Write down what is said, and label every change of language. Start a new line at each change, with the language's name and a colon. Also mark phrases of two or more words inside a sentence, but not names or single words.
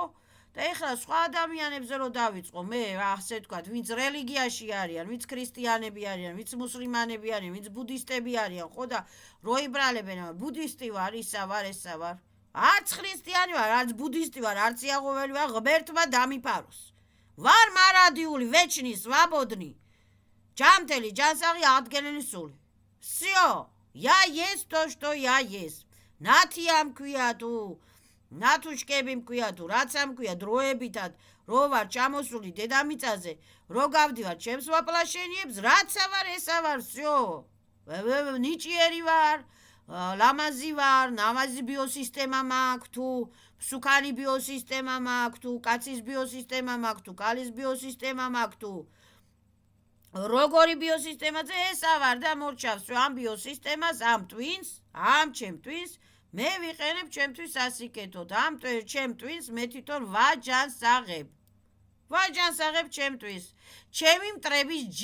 Georgian: და ეხლა სხვა ადამიანებზე რომ დავიწყო, მე ასე ვთქვათ, ვინც რელიგიაში არიან, ვინც ქრისტიანები არიან, ვინც მუსლიმანები არიან, ვინც ბუდისტები არიან, ხო და როიბრალებენ, ბუდისტი ვარ, ისა ვარ, ესა ვარ. არც ქრისტიანი ვარ, არც ბუდისტი ვარ, არც იაღოველი ვარ, ღმერთმა დამიფაროს. ვარ მარადიული,
Russian: вечный, свободный.
Georgian: ჯამთელი, ჯანსაღი, აღდგენილი სული.
Russian: всё. Я есть то, что я есть.
Georgian: ნათია მქვია თუ, ნათუშკები მქვია თუ, რაც ამქვია დროებითად, რო ვარ ჩამოსული დედამიწაზე, რო გავდივარ ჩემს ვაპლაშენიებს, რაცა ვარ, ესა ვარ, всё. ნიჭიერი ვარ, ლამაზი ვარ, ნამაზი ბიოსისტემა მაქვს თუ, მსუქანი ბიოსისტემა მაქვს თუ, კაცის ბიოსისტემა მაქვს თუ, კალის ბიოსისტემა მაქვს თუ, როგორი ბიოსისტემაზე ესა ვარ და მორჩავს ამ ბიოსისტემას, ამ ტვინს, ამ ჩემ ტვინს, მე ვიყენებ ჩემთვის ასიკეთოდ, ამ ჩემ ტვინს მე თვითონ ვაჯანსაღებ ჩემ ტვინს, ჩემი მტრების